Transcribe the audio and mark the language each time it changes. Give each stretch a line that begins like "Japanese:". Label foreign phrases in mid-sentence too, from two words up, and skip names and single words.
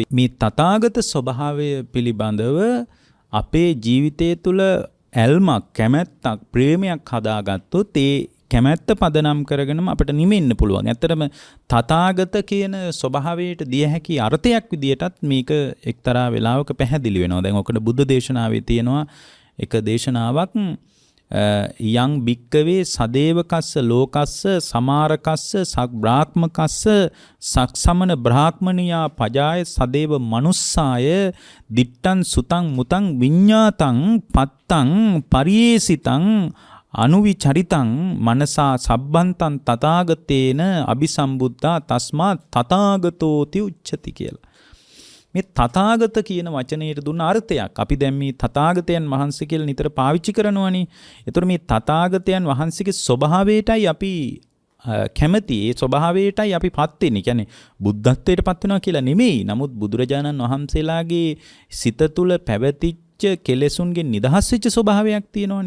Sinhala: මේ තථාගත ස්වභාවය පිළිබඳව අපේ ජීවිතය තුළ ඇල්මක් කැමැත්තක් ප්‍රේමයක් හදාගත්තොත් ඒ කැමැත්ත පදනම් කරගෙනම අපිට නිමෙන්න පුළුවන්. ඇත්තටම තථාගත කියන ස්වභාවයට දිය හැකි අර්ථයක් විදියටත් මේක එක්තරා වෙලාවක පැහැදිලි වෙනවා. දැන් ඔකට බුද්ධ දේශනාවේ තියෙනවා එක දේශනාවක්
Pali: යං භික්කවේ සදේවකස්ස ලෝකස්ස සමාරකස්ස සබ්‍රාහ්මකස්ස සක්සමන බ්‍රාහ්මනියා පජාය සදේව මනුස්සාය දිට්ටං සුතං මුතං විඤ්ඤාතං පත්තං පරියේසිතං අනුවිචරිතං මනසා සබ්බන්තං තථාගතේන අபிසම්බුද්ධා තස්මා තථාගතෝති උච්චති කියලා.
Sinhala: මේ තථාගත කියන වචනයට දුන්න අර්ථයක් අපි දැන් මේ තථාගතයන් වහන්සේ කියලා නිතර පාවිච්චි කරනවනේ. ඒතර මේ තථාගතයන් වහන්සේගේ ස්වභාවයටයි අපි කැමති. ඒ ස්වභාවයටයි අපි පත් වෙන්නේ. කියන්නේ බුද්ධත්වයට පත් වෙනවා කියලා නෙමෙයි. නමුත් බුදුරජාණන් වහන්සේලාගේ සිත තුළ පැවතිච්ච කෙලෙසුන්ගෙන් නිදහස් වෙච්ච ස්වභාවයක් තියෙනවනේ.